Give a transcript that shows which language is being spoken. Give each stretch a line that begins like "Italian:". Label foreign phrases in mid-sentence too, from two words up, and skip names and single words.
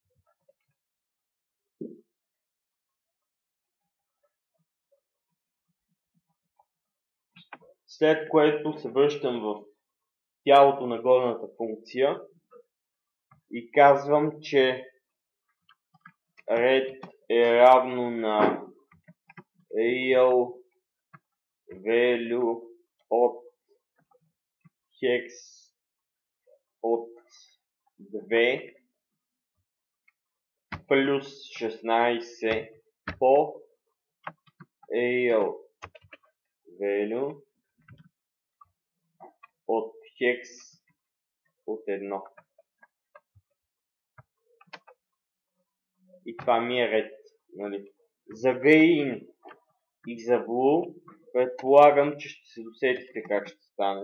Bulgarian: След което се връщам в тялото на горната функция и казвам, че red е равно на
English: real value
Bulgarian: от hex от 2 плюс 16 по
English: real value
Bulgarian: от hex от 1. И това ми е ред. Нали. За gain и за blue предполагам, че ще се досетите как ще стане.